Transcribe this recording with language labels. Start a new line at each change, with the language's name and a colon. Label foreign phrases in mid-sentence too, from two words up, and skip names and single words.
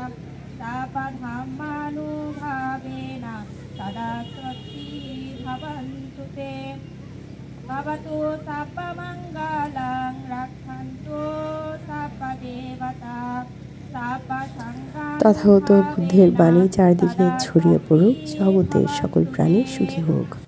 Sanskrit: सर्वधर्मानुभावेन सदा स्वस्ति भवन्तु ते भवतु सर्वमङ्गलं रक्षन्तु सर्वदेवता
Bangla: তথাগত বুদ্ধের বাণী চারদিকে ছড়িয়ে পড়ুক, জগতের সকল প্রাণী সুখী হোক।